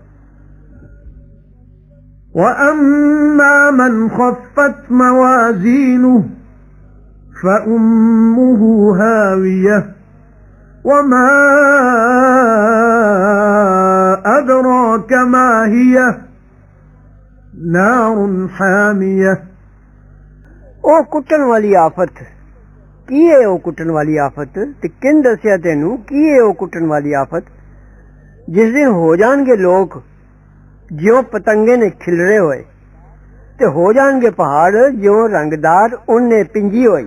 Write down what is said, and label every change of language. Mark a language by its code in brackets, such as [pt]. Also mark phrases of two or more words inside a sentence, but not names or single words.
[ar] وأما من خفت موازينه فأمه هاوية وما أدراك ما هي نار حامية [pa] او کٹن والی آفت کی ہے. او کٹن والی آفت تے کنھ دسیا تینوں کی ہے او کٹن والی آفت جس دن ہو جانگے لوک جیوں پتنگے نے کھلرے ہوئے تے ہو جانگے پہاڑ جیوں رنگدار اونے پنجی ہوئی.